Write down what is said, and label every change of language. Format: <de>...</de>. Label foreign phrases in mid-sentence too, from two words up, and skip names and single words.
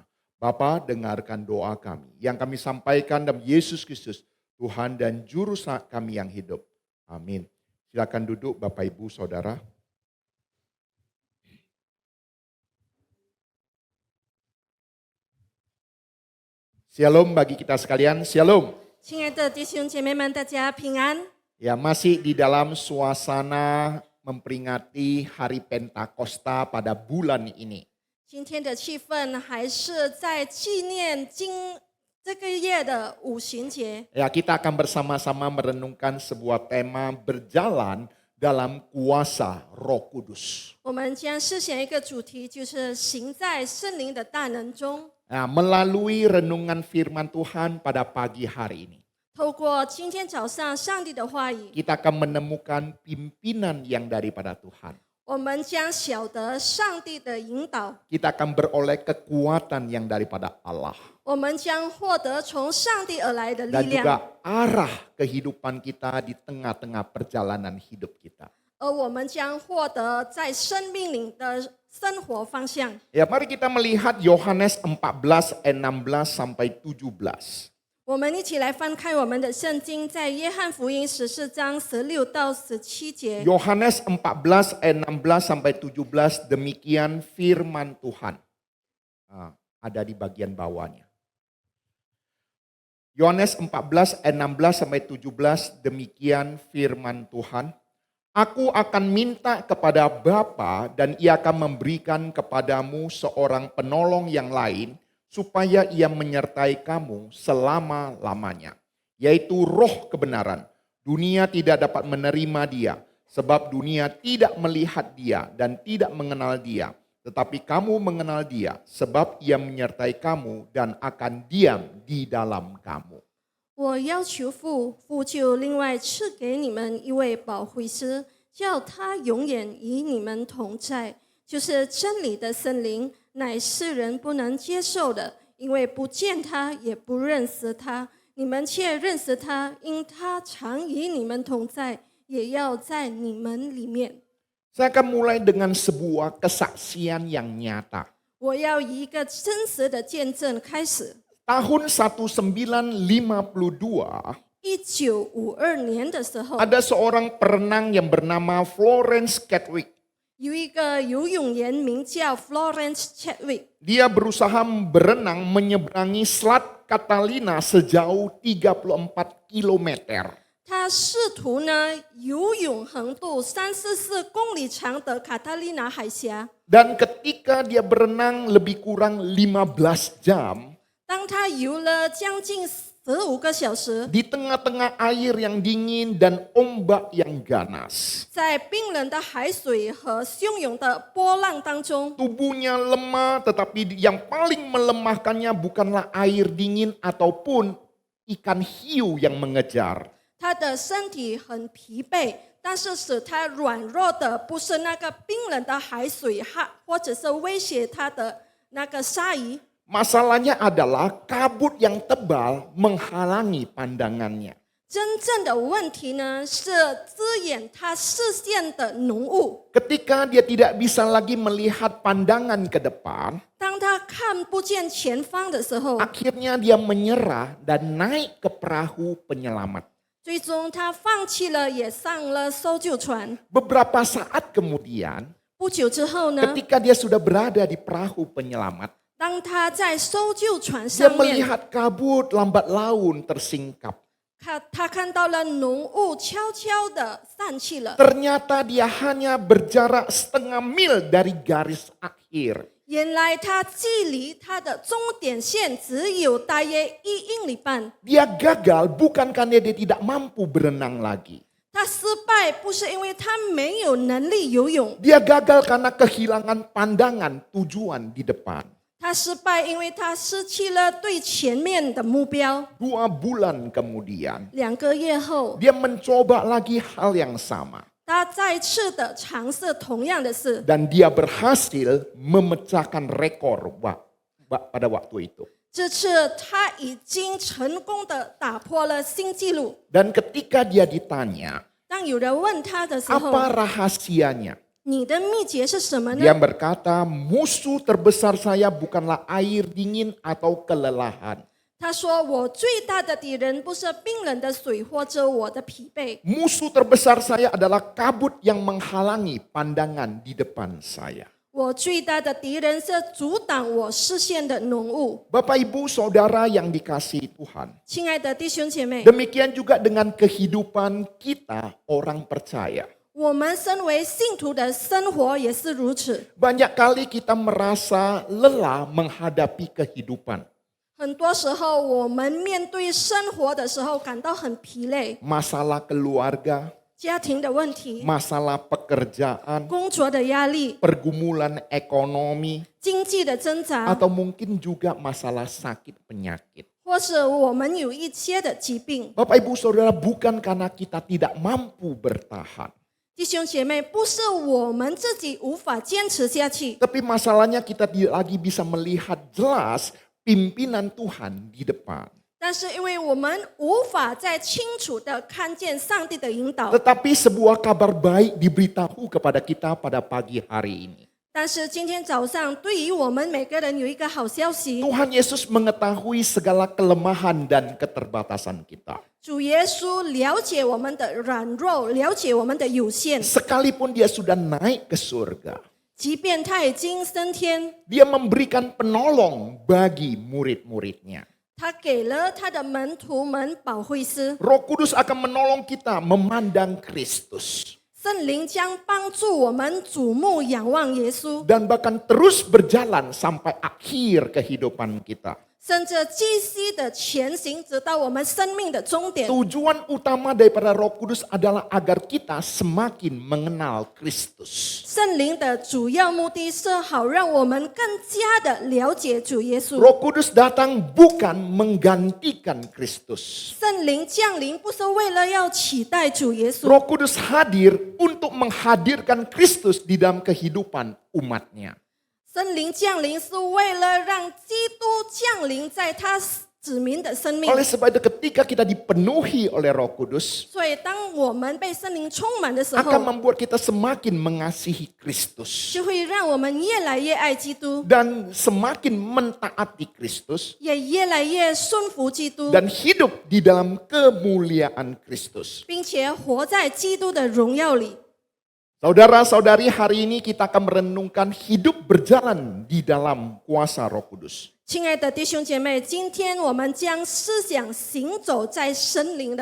<id>Bapa, dengarkan doa kami yang kami sampaikan dalam Yesus Kristus, Tuhan dan Juru kami yang hidup. Amin. Silakan duduk Bapak Ibu Saudara. Shalom bagi kita sekalian, shalom.</id> <zh>亲爱的弟兄姐妹们，大家平安。</zh> <id>Ya, masih di dalam suasana memperingati hari Pentakosta pada bulan ini.</id> <zh>今天的气氛还是在纪念这个月的五旬节。</zh> <id>Ya, kita akan bersama-sama merenungkan sebuah tema berjalan dalam kuasa Roh Kudus.</id> <zh>我们将思想一个主题，就是行在圣灵的大能中。</zh> <id>Nah, melalui renungan firman Tuhan pada pagi hari ini,</id> <zh>透过今天早上上帝的话语，</zh> <id>kita akan menemukan pimpinan yang daripada Tuhan.</id> <zh>我们将晓得上帝的引导，</zh> <id>Kita akan beroleh kekuatan yang daripada Allah.</id> <zh>我们将获得从上帝而来的力</zh> <id>Dan</id> <zh>量，</zh> <id>juga arah kehidupan kita di tengah-tengah perjalanan hidup kita.</id> <zh>而我们将获得在生命里的生活方向。</zh> <id>Ya, mari kita melihat Yohanes 14 ayat 16 sampai 17.</id> <zh>我们一起来翻开我们的圣经，在约翰福音14章16到17节。</zh> <id>Yohanes 14 ayat 16 sampai 17, demikian firman Tuhan. Ada di bagian bawahnya. Yohanes 14 ayat 16 sampai 17, demikian firman Tuhan. Aku akan minta kepada Bapa dan ia akan memberikan kepadamu seorang penolong yang lain supaya ia menyertai kamu selama-lamanya, yaitu Roh kebenaran. Dunia tidak dapat menerima dia sebab dunia tidak melihat dia dan tidak mengenal dia, tetapi kamu mengenal dia sebab ia menyertai kamu dan akan diam di dalam kamu.</id> <zh>我要求父，父就另外赐给你们一位保惠师，叫他永远与你们同在，就是真理的圣灵，乃世人不能接受的，因为不见他，也不认识他。你们却认识他，因他常与你们同在，也要在你们里面。</zh> <id>Saya akan mulai dengan sebuah kesaksian yang nyata.</id> <zh>我要以一个真实的见证开始。</zh> <id>Tahun 1952,</id> <zh>1952年的时候，</zh> <id>ada seorang perenang yang bernama Florence Chadwick.</id> <zh>有一个游泳员名叫 Florence Chadwick，</zh> <id>Dia berusaha berenang menyeberangi Selat Catalina sejauh 34 kilometer.</id> <zh>他试图呢游泳横渡344公里长的卡塔利娜海峡。</zh> <id>Dan ketika dia berenang lebih kurang 15 jam,</id> <zh>当他游了将近15个小时，</zh> <id>di tengah-tengah air yang dingin dan ombak yang ganas,</id> <zh>在冰冷的海水和汹涌的波浪当中，</zh> <id>tubuhnya lemah, tetapi yang paling melemahkannya bukanlah air dingin ataupun ikan hiu yang mengejar.</id> <zh>他的身体很疲惫，但是使他软弱的不是那个冰冷的海水或者是威胁他的那个鲨鱼。</zh> <id>Masalahnya adalah kabut yang tebal menghalangi pandangannya.</id> <zh>真正的问题呢，是遮掩他视线的浓雾。</zh> <id>Ketika dia tidak bisa lagi melihat pandangan ke depan,</id> <zh>当他看不见前方的时候，</zh> <id>akhirnya dia menyerah dan naik ke perahu penyelamat.</id> <zh>最终他放弃了，也上了搜救船。</zh> <id>Beberapa saat kemudian,</id> <zh>不久之后呢，</zh> <id>ketika dia sudah berada di perahu penyelamat,</id> <zh>当他在搜救船</zh> <id>dia</id> <zh>上面，</zh> <id>melihat kabut lambat laun tersingkap.</id> <zh>他看到了浓雾悄悄地散去了。</zh> <id>Ternyata dia hanya berjarak setengah mil dari garis akhir.</id> <zh>原来他距离他的终点线只有大约1英里半。</zh> <id>Dia gagal bukan karena dia tidak mampu berenang lagi.</id> <zh>他失败败不是因为他没有能力游泳，</zh> <id>Dia gagal karena kehilangan pandangan tujuan di depan.</id> <zh>他失败因为他失去了对前面的目标。</zh> <id>2 bulan kemudian,</id> <zh>2 个月后，</zh> <id>dia mencoba lagi hal yang sama.</id> <zh>他再次的尝试同样的事，</zh> <id>Dan dia berhasil memecahkan rekor pada waktu itu.</id> <zh>这次他已经成功的打破了新纪录。</zh> <id>Dan ketika dia ditanya,</id> <zh>当有人问他的时候，</zh> <id>apa rahasianya?</id> <zh>你的秘诀是什么呢？</zh> <id>Dia berkata, musuh terbesar saya bukanlah air dingin atau kelelahan.</id> <zh>他说：“我最大的敌人不是冰冷的水或者我的疲惫，</zh> <id>Musuh terbesar saya adalah kabut yang menghalangi pandangan di depan saya.</id> <zh>我最大的敌人是阻挡我视线的浓雾。”</zh> <id>Bapak Ibu Saudara yang dikasihi Tuhan.</id> <zh>亲爱的弟兄姐妹，</zh> <id>Demikian juga dengan kehidupan kita orang percaya.</id> <zh>我们身为信徒的生活也是如此。</zh> <id>Banyak kali kita merasa lelah menghadapi kehidupan.</id> <zh>很多时候，我们面对生活的时候感到很疲累，</zh> <id>Masalah keluarga,</id> <zh>家庭的问题、</zh> <id>masalah pekerjaan,</id> <zh>工作的压力、</zh> <id>pergumulan ekonomi,</id> <zh>经济的挣扎，</zh> <id>atau mungkin juga masalah sakit penyakit.</id> <zh>或是我们有一些的疾病。</zh> <id>Bapak Ibu Saudara, bukan karena kita tidak mampu bertahan.</id> <zh>弟兄姐妹，不是我们自己无法坚持下去，</zh> <id>Tapi masalahnya kita tidak lagi bisa melihat jelas pimpinan Tuhan di depan.</id> <zh>但是因为我们无法再清楚的看见上帝的引导。</zh> <id>Tetapi sebuah kabar baik diberitahu kepada kita pada pagi hari ini.</id> <zh>但是今天早上，对于我们每个人有一个好消息，</zh> <id>Tuhan Yesus mengetahui segala kelemahan dan keterbatasan kita.</id> <zh>主耶稣了解我们的软弱，了解我们的有限。</zh> <id>Sekalipun dia sudah naik ke surga,</id> <zh>即便他已经升天，</zh> <id>dia memberikan penolong bagi murid-muridnya.</id> <zh>他给了他的门徒们保惠师，</zh> <id>Roh Kudus akan menolong kita memandang Kristus.</id> <zh>圣灵将帮助我们瞩目仰望耶稣，</zh> <id>Dan bahkan terus berjalan sampai akhir kehidupan kita.</id> <zh>甚至继续的前行，直到我们生命的终点。</zh> <id>Tujuan utama daripada Roh Kudus adalah agar kita semakin mengenal Kristus.</id> <zh>圣灵的主要目的是好让我们更加的了解主耶稣。</zh> <id>Roh Kudus datang bukan menggantikan Kristus.</id> <zh>圣灵降临不是为了要取代主耶稣，</zh> <id>Roh Kudus hadir untuk menghadirkan Kristus di dalam kehidupan umatnya.</id> <zh>圣灵降临是为了让基督降临在他子民的生命。</zh> <id>Oleh sebab itu ketika kita dipenuhi oleh Roh Kudus,</id> <zh>所以当我们被圣灵充满的时</zh> <id>akan</id> <zh>候，</zh> <id>membuat kita semakin mengasihi Kristus.</id> <zh>就会让我们越来越爱基督，</zh> <id>Dan semakin mentaati Kristus.</id> <zh>也越来越顺服基督，</zh> <id>Dan hidup di dalam kemuliaan Kristus.</id> <zh>并且活在基督的荣耀里。</zh> <id>Saudara-saudari, hari ini kita akan merenungkan hidup berjalan di dalam kuasa Roh Kudus.</id> <zh>亲爱的弟兄姐妹，今天我们将思想行走在神灵的</zh>